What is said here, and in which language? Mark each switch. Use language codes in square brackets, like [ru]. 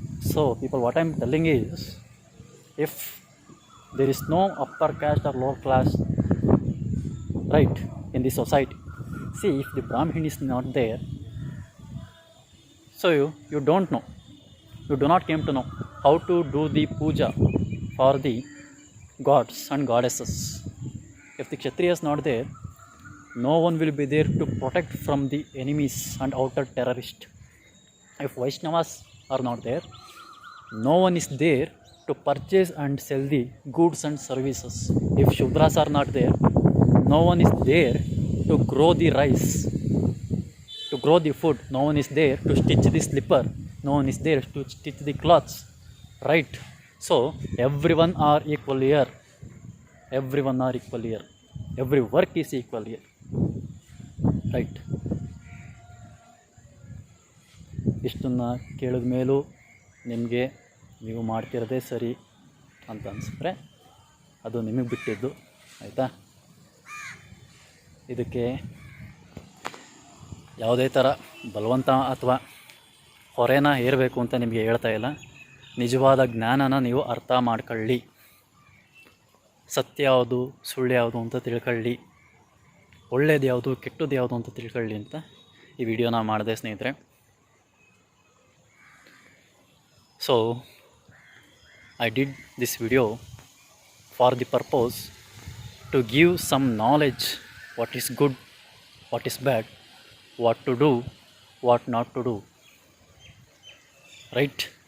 [en] So people, what I am telling is, if there is no upper caste or lower class right in the society, see if the Brahmana is not there, so you don't know, you do not came to know how to do the puja for the gods and goddesses. If the kshatriya is not there, no one will be there to protect from the enemies and outer terrorists. If Vaishnavas are not there, no one is there to purchase and sell the goods and services. If Shudras are not there, no one is there to grow the rice, to grow the food. No one is there to stitch the slipper. No one is there to stitch the clothes. Right? So everyone are equal here. Everyone are equal here. Every work is equal here. Right? [kn] ಇಷ್ಟನ್ನು ಕೇಳಿದ ಮೇಲೂ ನಿಮಗೆ ನೀವು ಮಾಡ್ತಿರೋದೇ ಸರಿ ಅಂತ ಅನಿಸಿದ್ರೆ ಅದು ನಿಮಗೆ ಬಿಟ್ಟಿದ್ದು, ಆಯಿತಾ? ಇದಕ್ಕೆ ಯಾವುದೇ ಥರ ಬಲವಂತ ಅಥವಾ ಹೊರೆನ ಹೇರಬೇಕು ಅಂತ ನಿಮಗೆ ಹೇಳ್ತಾ ಇಲ್ಲ. ನಿಜವಾದ ಜ್ಞಾನನ ನೀವು ಅರ್ಥ ಮಾಡ್ಕೊಳ್ಳಿ. ಸತ್ಯ ಯಾವುದು ಸುಳ್ಳು ಯಾವುದು ಅಂತ ತಿಳ್ಕೊಳ್ಳಿ. ಒಳ್ಳೇದು ಯಾವುದು ಕೆಟ್ಟದ್ದು ಯಾವುದು ಅಂತ ತಿಳ್ಕೊಳ್ಳಿ ಅಂತ ಈ ವಿಡಿಯೋನ ಮಾಡಿದೆ ಸ್ನೇಹಿತರೆ. [en] So I did this video for the purpose to give some knowledge what is good, what is bad, what to do, what not to do, right?